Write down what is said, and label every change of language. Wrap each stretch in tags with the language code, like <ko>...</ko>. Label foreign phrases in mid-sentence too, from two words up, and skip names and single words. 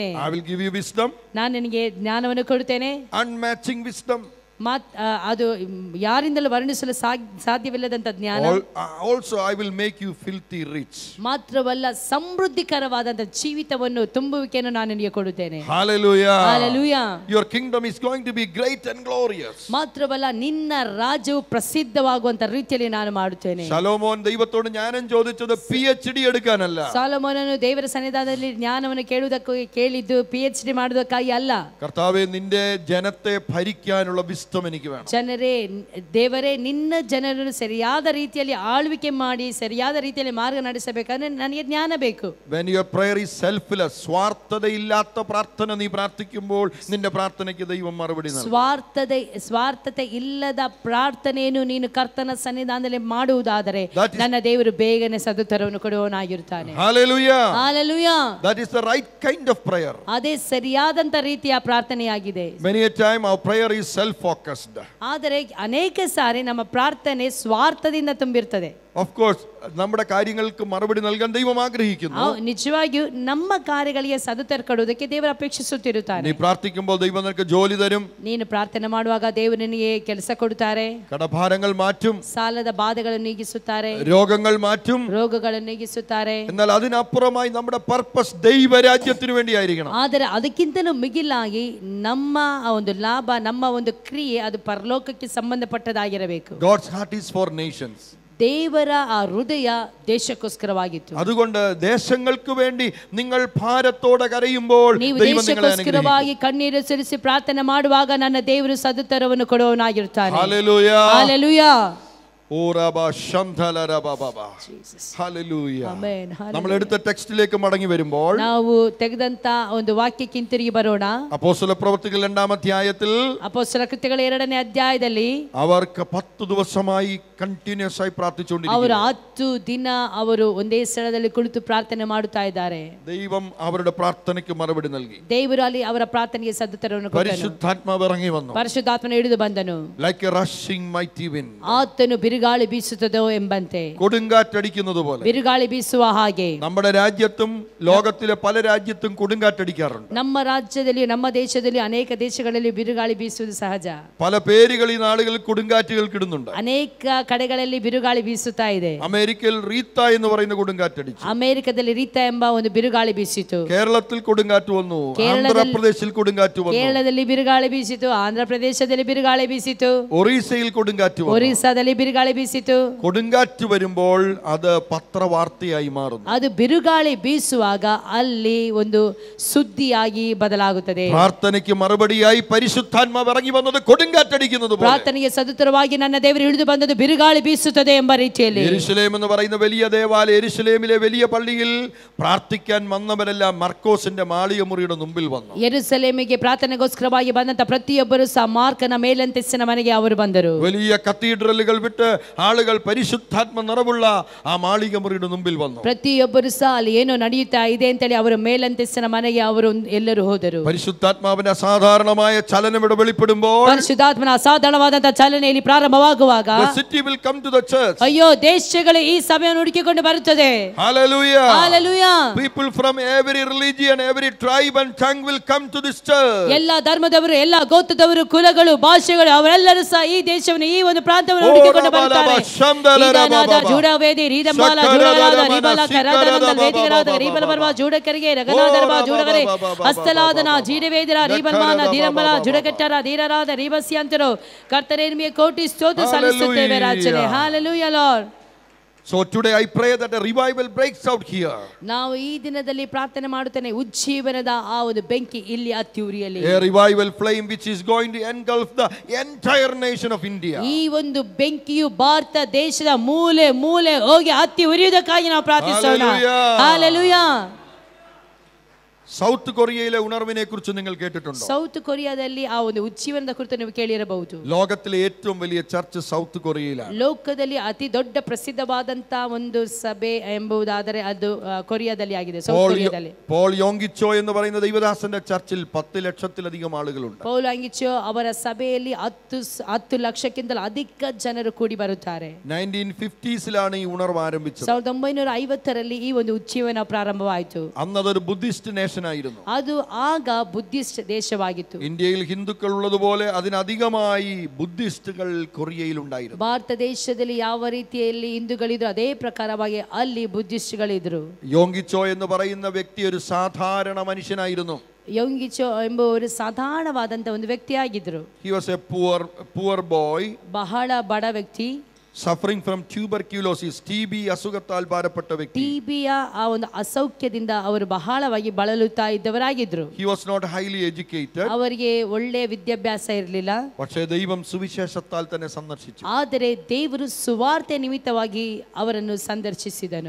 <en>I will give you wisdom.</en> <kn>ನಾನು ನಿನಗೆ ಜ್ಞಾನವನ್ನು ಕೊಡುತ್ತೇನೆ.</kn> <en>Unmatching wisdom.</en> <kn>ಅದು ಯಾರಿಂದಲೂ ವರ್ಣಿಸಲು ಸಾಧ್ಯವಿಲ್ಲದಂತ ಜ್ಞಾನ.</kn> <en>Also I will make you filthy rich.</en> <kn>ಮಾತ್ರವಲ್ಲ ಸಮೃದ್ಧಿಕರವಾದಂತ ಜೀವಿತವನ್ನು ತುಂಬುವಿಕೆಯನ್ನು ನಾನು ನಿನಗೆ ಕೊಡುತ್ತೇನೆ.</kn> <en>Hallelujah. Hallelujah. Your kingdom is going to be great and glorious.</en> <kn>ಮಾತ್ರವಲ್ಲ ನಿನ್ನ ರಾಜ್ಯವು ಪ್ರಸಿದ್ಧವಾಗುವಂತ ರೀತಿಯಲ್ಲಿ ನಾನು ಮಾಡುತ್ತೇನೆ.</kn> <ml>ശലോമോൻ ദൈവത്തോട് ജ്ഞാനം ചോദിച്ചത് PhD എടുക്കാനല്ല.</ml> <kn>ಸೊಲೊಮೋನನು ದೇವರ ಸನ್ನಿಧಾನದಲ್ಲಿ ಜ್ಞಾನವನ್ನು ಕೇಳುವುದಕ್ಕೆ ಕೇಳಿದ್ದು PhD ಮಾಡುವುದಕ್ಕಾಗಿ ಅಲ್ಲ.</kn> <ml>കർത്താവേ നിന്റെ ജനത്തെ ഭരിക്കാനുള്ള വിസ്ഡം എനിക്ക് വേണം.</ml> <kn>ಜನರೇ ದೇವರೇ ನಿನ್ನ ಜನರನ್ನು ಸರಿಯಾದ ರೀತಿಯಲ್ಲಿ ಆಳ್ವಿಕೆ ಮಾಡಿ ಸರಿಯಾದ ರೀತಿಯಲ್ಲಿ ಮಾರ್ಗ ನಡೆಸಬೇಕಾದ್ರೆ ನನಗೆ ಜ್ಞಾನ ಬೇಕು.</kn> <en>When your prayer is selfless,</en> <ml>സ്വാർത്ഥതയില്ലാത്ത പ്രാർത്ഥന നീ പ്രാർത്ഥിക്കുമ്പോൾ നിന്റെ പ്രാർത്ഥനയ്ക്ക് ദൈവം മറുപടി നൽകും.</ml> <kn>ಸ್ವಾರ್ಥತೆ ಇಲ್ಲದ ಪ್ರಾರ್ಥನೆಯನ್ನು ನೀನು ಕರ್ತನ ಸನ್ನಿಧಾನದಲ್ಲಿ ಮಾಡುವುದಾದರೆ ನನ್ನ ದೇವರು ಬೇಗನೆ ಸದುತ್ತರವನ್ನು ಕೊಡುವವನಾಗಿರುತ್ತಾನೆ.</kn> <en>Hallelujah. Hallelujah. That is the right kind of prayer.</en> <kn>ಅದೇ ಸರಿಯಾದಂತ ರೀತಿಯ ಪ್ರಾರ್ಥನೆಯಾಗಿದೆ.</kn> <en>Many a time our prayer is self-focused.</en> <kn>ಆದರೆ ಅನೇಕ ಸಾರಿ ನಮ್ಮ ಪ್ರಾರ್ಥನೆ ಸ್ವಾರ್ಥದಿಂದ ತುಂಬಿರ್ತದೆ.</kn> <en>Of course,</en> <ml>നമ്മുടെ കാര്യങ്ങൾക്ക് മറുപടി നൽകാൻ ദൈവം ആഗ്രഹിക്കുന്നു.</ml> <kn>ನಿಜವಾಗಿಯೂ ನಮ್ಮ ಕಾರ್ಯಗಳಿಗೆ ಸದುತ್ತರ ಕೊಡುವುದಕ್ಕೆ ದೇವರು ಅಪೇಕ್ಷಿಸುತ್ತಿರುತ್ತಾರೆ.</kn> <ml>നീ പ്രാർത്ഥിക്കുമ്പോൾ ദൈവം നിനക്ക് ജോലി തരും.</ml> <kn>ನೀನು ಪ್ರಾರ್ಥನೆ ಮಾಡುವಾಗ ದೇವರು ನಿನಗೆ ಕೆಲಸ ಕೊಡುತ್ತಾರೆ.</kn> <ml>കടഭാരങ്ങൾ മാറ്റും.</ml> <kn>ಸಾಲದ ಬಾಧೆಗಳನ್ನು ನೀಗಿಸುತ್ತಾರೆ.</kn> <ml>രോഗങ്ങൾ മാറ്റും.</ml> <kn>ರೋಗಗಳನ್ನು ನೀಗಿಸುತ್ತಾರೆ.</kn> <ml>എന്നാൽ അതിനപ്പുറമായി നമ്മുടെ പർപ്പസ് ദൈവരാജ്യത്തിന് വേണ്ടിയായിരിക്കണം.</ml> <kn>ಆದರೆ ಅದಕ್ಕಿಂತಲೂ ಮಿಗಿಲಾಗಿ ನಮ್ಮ ಒಂದು ಲಾಭ ನಮ್ಮ ಒಂದು ಕ್ರಿಯೆ ಅದು ಪರಲೋಕಕ್ಕೆ ಸಂಬಂಧಪಟ್ಟದಾಗಿರಬೇಕು.</kn> <en>God's heart is for nations.</en> <kn>ದೇವರ ಆ ಹೃದಯ ದೇಶಕ್ಕೋಸ್ಕರವಾಗಿತ್ತು.</kn> <ml>അതുകൊണ്ട് ദേശങ്ങൾക്ക് വേണ്ടി നിങ്ങൾ ഭാരത്തോടെ കരയുമ്പോൾ</ml> <kn>ನೀವು</kn> <ml>ദൈവം നിങ്ങളെ</ml> <kn>ದೇಶಕ್ಕೋಸ್ಕರವಾಗಿ ಕಣ್ಣೀರು ಸುರಿಸಿ ಪ್ರಾರ್ಥನೆ ಮಾಡುವಾಗ ನನ್ನ ದೇವರು ಸದುತ್ತರವನ್ನು ಕೊಡುವವನಾಗಿರುತ್ತಾನೆ.</kn> <en>Hallelujah. Hallelujah.</en> <ml>നമ്മൾ എടുത്ത ടെക്സ്റ്റിലേക്ക് മടങ്ങി വരുമ്പോൾ</ml> <kn>ನಾವು ತೆಗೆದಂತ ಒಂದು ವಾಕ್ಯಕ್ಕೆ ಹಿಂತಿರುಗಿ ಬರೋಣ.</kn> <ml>അപ്പോസ്തല പ്രവൃത്തികൾ 2-ാം അധ്യായത്തിൽ</ml> <kn>ಅಪೊಸ್ತಲ ಕೃತ್ಯಗಳ 2ನೇ ಅಧ್ಯಾಯದಲ್ಲಿ</kn> <ml>അവർക്ക് 10 ദിവസമായി</ml> <kn>ಕಂಟಿನ್ಯೂಸ್ ಆಗಿ</kn> <ml>ಪ್ರಾರ್ಥಿಸಿಕೊಂಡಿದ್ದಾರೆ.</ml> <kn>ಅವರು 10 ದಿನ ಅವರು ಒಂದೇ ಸ್ಥಳದಲ್ಲಿ ಕುಳಿತು ಪ್ರಾರ್ಥನೆ ಮಾಡುತ್ತಾ ಇದ್ದಾರೆ.</kn> <ml>ദൈവം അവരുടെ പ്രാർത്ഥനയ്ക്ക് മറുപടി നൽകി.</ml> <kn>ದೇವರು ಅಲ್ಲಿ ಅವರ ಪ್ರಾರ್ಥನೆಗೆ ಸದುತ್ತರವನ್ನು ಕೊಟ್ಟನು.</kn> <ml>പരിശുദ്ധാത്മ ഇറങ്ങി വന്നു.</ml> <kn>ಪರಿಶುದ್ಧಾತ್ಮನು ಇಳಿದು ಬಂದನು.</kn> <en>Like a rushing mighty wind.</en> <kn>ಆತನು ಬಿರುಗಾಳಿ ಬೀಸುತ್ತದೋ ಎಂಬಂತೆ.</kn> <ml>കൊടുങ്കാറ്റടിക്കുന്നത് പോലെ.</ml> <kn>ಬಿರುಗಾಳಿ ಬೀಸುವ ಹಾಗೆ.</kn> <ml>നമ്മുടെ രാജ്യത്തും ലോകത്തിലെ പല രാജ്യത്തും കൊടുങ്കാറ്റടിക്കാറുണ്ട്.</ml> <kn>ನಮ್ಮ ರಾಜ್ಯದಲ್ಲಿ ನಮ್ಮ ದೇಶದಲ್ಲಿ ಅನೇಕ ದೇಶಗಳಲ್ಲಿ ಬಿರುಗಾಳಿ ಬೀಸುವುದು ಸಹಜ.</kn> <ml>പല പേരുകൾ ഈ നാളുകളിൽ കൊടുങ്കാറ്റുകൾ കിടുന്നുണ്ട്.</ml> <kn>ಅನೇಕ ಕಡೆಗಳಲ್ಲಿ ಬಿರುಗಾಳಿ ಬೀಸುತ್ತಾ ಇದೆ.</kn> <ml>അമേരിക്കയിൽ റീത്ത എന്ന് പറയുന്ന കൊടുങ്കാറ്റടിച്ചു.</ml> <kn>ಅಮೆರಿಕದಲ್ಲಿ ರೀತಾ ಎಂಬ ಒಂದು ಬಿರುಗಾಳಿ ಬೀಸಿತು.</kn> <ml>കേരളത്തിൽ കൊടുങ്കാറ്റ് വന്നു. ആന്ധ്രാപ്രദേശിൽ കൊടുങ്കാറ്റ് വന്നു.</ml> <kn>ಕೇರಳದಲ್ಲಿ ಬಿರುಗಾಳಿ ಬೀಸಿತು. ಆಂಧ್ರ ಪ್ರದೇಶದಲ್ಲಿ ಬಿರುಗಾಳಿ ಬೀಸಿತು.</kn> <ml>ഒറീസയിൽ കൊടുങ്കാറ്റ് വന്നു.</ml> <kn>ಒರಿಸ್ಸಾದಲ್ಲಿ ಬಿರುಗಾಳಿ ಬೀಸಿತು.</kn> <ml>കൊടുങ്കാറ്റ് വരുമ്പോൾ അത് പത്രവാർത്തയായി മാറുന്നു.</ml> <kn>ಅದು ಬಿರುಗಾಳಿ ಬೀಸುವಾಗ ಅಲ್ಲಿ ಒಂದು ಸುದ್ದಿಯಾಗಿ ಬದಲಾಗುತ್ತದೆ.</kn> <ml>പ്രാർത്ഥനയ്ക്ക് മറുപടിയായി പരിശുദ്ധാത്മാവ് ഇറങ്ങി വന്നത് കൊടുങ്കാറ്റടിക്കുന്നത് പോലെ.</ml> <kn>ಪ್ರಾರ್ಥನೆಗೆ ಸದುತ್ತರವಾಗಿ ನನ್ನ ದೇವರು ಇಳಿದು ಬಂದದ್ದು ಬಿರುಗಾಳಿ ಬೀಸುತ್ತದೆ ಎಂಬ ರೀತಿಯಲ್ಲಿ.</kn> <ml>യെരൂശലേം എന്ന് പറയുന്ന വലിയ ദേവാലയം, യെരൂശലേമിലെ വലിയ പള്ളിയിൽ പ്രാർത്ഥിക്കാൻ വന്നവരെല്ലാം മർക്കോസിന്റെ മാളിക മുറിയുടെ മുമ്പിൽ വന്നു.</ml> <kn>ಯೆರೂಸಲೇಮಿಗೆ ಪ್ರಾರ್ಥನೆಗೋಸ್ಕರವಾಗಿ ಬಂದಂತ ಪ್ರತಿಯೊಬ್ಬರು ಸಹ ಮಾರ್ಕನ ಮೇಲಂತಸ್ತಿನ ಮನೆಗೆ ಅವರು ಬಂದರು.</kn> <ml>വലിയ കത്തീഡ്രലുകൾ വിട്ട് ആളുകൾ പരിശുദ്ധാത്മ നിറവുള്ള ആ മാളിക മുറിയുടെ മുമ്പിൽ വന്നു.</ml> <kn>ಪ್ರತಿಯೊಬ್ಬರು ಸಹ ಅಲ್ಲಿ ಏನೋ ನಡೆಯುತ್ತಾ ಇದೆ ಅಂತೇಳಿ ಅವರು ಮೇಲಂತಸ್ತಿನ ಮನೆಗೆ ಅವರು ಎಲ್ಲರೂ ಹೋದರು.</kn> <ml>പരിശുദ്ധാത്മാവിന്റെ അസാധാരണമായ ചലനം ഇവിടെ വെളിപ്പെടുമ്പോൾ,</ml> <kn>ಪರಿಶುದ್ಧಾತ್ಮನ ಅಸಾಧಾರಣವಾದಂತಹ ಚಲನೆಯಲ್ಲಿ ಪ್ರಾರಂಭವಾಗುವಾಗ</kn> <en>the city will come to the church.</en> <kn>ಅಯ್ಯೋ ದೇಶಗಳು ಈ ಸಭೆಯನ್ನು ಹುಡುಕಿಕೊಂಡು ಬರುತ್ತದೆ.</kn> <en>Hallelujah. Hallelujah. People from every religion, every tribe and tongue will come to this church.</en> <kn>ಎಲ್ಲ ಧರ್ಮದವರು, ಎಲ್ಲ ಗೋತ್ರದವರು, ಕುಲಗಳು, ಭಾಷೆಗಳು ಅವರೆಲ್ಲರೂ ಸಹ ಈ ದೇಶವನ್ನು ಈ ಒಂದು ಪ್ರಾಂತವನ್ನು ಹುಡುಕಿಕೊಂಡು ಬರುತ್ತಾರೆ. ಜೂಡವೇದಿ ರೀದಮಾಲ ಜೂಡರಾದ ರೀಬಲ ಕರಾದನಂದ ವೇದಿಗರಾದ ರೀಬಲ ಬರ್ವ ಜೂಡಕರಿಗೆ ರಗನಾದರ್ವ ಜೂಡಗರೆ ಹಸ್ತಲಾದನ ಜೀಡವೇದಿರ ರೀಬಲ್ಮಾನ ಧೀರಂಬಲ ಜುಡಗಟ್ಟರ ಧೀರರಾದ ರೀಬಸ್ಯಾಂತರು ಕರ್ತನೇ ನಿಮಗೆ ಕೋಟಿ ಸ್ತೋತ್ರ ಸಲ್ಲಿಸುತ್ತೇವೆ ರಾಜನೇ.</kn> <en>Hallelujah Lord. So today I pray that a revival breaks out here.</en> <kn>ನಾವು ಈ ದಿನದಲ್ಲಿ ಪ್ರಾರ್ಥನೆ ಮಾಡುತ್ತೇನೆ ಉಜ್ಜೀವನದ ಆ ಒಂದು ಬೆಂಕಿ ಇಲ್ಲಿ ಹತ್ತಿ ಉರಿಯಲಿ.</kn> <en>A revival flame which is going to engulf the entire nation of India.</en> <kn>ಈ ಒಂದು ಬೆಂಕಿಯು ಭಾರತ ದೇಶದ ಮೂಲೆ ಮೂಲೆ ಹೋಗಿ ಹತ್ತಿ ಉರಿಯುವುದಕ್ಕಾಗಿ ನಾವು ಪ್ರಾರ್ಥಿಸೋಣ.</kn> <en>Hallelujah.</en> <ml>സൗത്ത് കൊറിയയിലെ ഉണർവിനെ കുറിച്ച് നിങ്ങൾ കേട്ടിട്ടുണ്ടോ?</ml> <kn>ಸೌತ್ ಕೊರಿಯಾದಲ್ಲಿ ಆ ಒಂದು ಉಜ್ಜೀವನದ ಕುರಿತು ನೀವು ಕೇಳಿರಬಹುದು.</kn> <ml>ലോകത്തിലെ ഏറ്റവും വലിയ ചർച്ച് സൗത്ത് കൊറിയയിലാണ്.</ml> <kn>ಲೋಕದಲ್ಲಿ ಅತಿ ದೊಡ್ಡ ಪ್ರಸಿದ್ಧವಾದಂತ ಒಂದು ಸಭೆ ಎಂಬುದಾದರೆ ಅದು ಕೊರಿಯಾದಲ್ಲಿ ಆಗಿದೆ. ಸೌತ್ ಕೊರಿಯಾದಲ್ಲಿ</kn> <ml>പോൾ യോങ്കിച്ചോ എന്ന് പറയുന്ന ദൈവദാസന്റെ ചർച്ചിൽ 10 ലക്ഷത്തിലധികം ആളുകളുണ്ട്.</ml> <kn>ಪೌಲ್ ಯಾಂಗಿಚೋ ಅವರ ಸಭೆಯಲ್ಲಿ 10 ಲಕ್ಷಕ್ಕಿಂತಲೂ ಅಧಿಕ ಜನರು ಕೂಡಿ ಬರುತ್ತಾರೆ.</kn> <ml>1950s ഈ ഉണർവ് ആരംഭിച്ചത്.</ml> <kn>1950ರಲ್ಲಿ ಈ ಒಂದು ಉಜ್ಜೀವನ ಪ್ರಾರಂಭವಾಯಿತು.</kn> <ml>അന്നതൊരു</ml> <en>Buddhist nation</en> <ml>ദേശമായിരുന്നു.</ml> <kn>ಅದು ಆಗ ಬುದ್ಧಿಸ್ಟ್ ದೇಶವಾಗಿತ್ತು.</kn> <ml>ഇന്ത്യയിൽ ഹിന്ദുക്കൾ ഉള്ളതുപോലെ അതിനധികമായി ബുദ്ധിസ്റ്റുകൾ കൊറിയയിൽ ഉണ്ടായിരുന്നു.</ml> <kn>ಭಾರತ ದೇಶದಲ್ಲಿ ಯಾವ ರೀತಿಯಲ್ಲಿ ಹಿಂದೂಗಳಿದ್ರು ಅದೇ ಪ್ರಕಾರವಾಗಿ ಅಲ್ಲಿ ಬುದ್ಧಿಸ್ಟ್ಗಳಿದ್ರು.</kn> <ml>യോങ്കിച്ചോ എന്ന് പറയുന്ന വ്യക്തി ഒരു സാധാരണ മനുഷ്യനായിരുന്നു.</ml> <kn>ಯೋಂಗಿಚೋ ಎಂಬ ಒಂದು ಸಾಧಾರಣವಾದಂತ ಒಂದು ವ್ಯಕ್ತಿಯಾಗಿದ್ರು.</kn> <en>He was a poor boy,</en> <kn>ಬಹಳ ಬಡ ವ್ಯಕ್ತಿ,</kn> <en>suffering from tuberculosis,</en> <ml>TB അസുഖത്താൽ ഭാരപ്പെട്ട വ്യക്തി.</ml> <kn>ಟಿಬಿಯ ಆ ಒಂದು ಅಸೌಖ್ಯದಿಂದ ಅವರು ಬಹಳವಾಗಿ ಬಳಲುತ್ತಾ ಇದ್ದವರಾಗಿದ್ರು.</kn> <en>He was not highly educated.</en> <kn>ಅವರಿಗೆ ಒಳ್ಳೆ ವಿದ್ಯಾಭ್ಯಾಸ ಇರಲಿಲ್ಲ.</kn> <ml>പക്ഷേ ദൈവം സുവിശേഷത്താൽ തന്നെ സന്ദർശിച്ചു.</ml> <kn>ಆದರೆ ದೇವರು ಸುವಾರ್ತೆ ನಿಮಿತ್ತವಾಗಿ ಅವರನ್ನು ಸಂದರ್ಶಿಸಿದನು.</kn>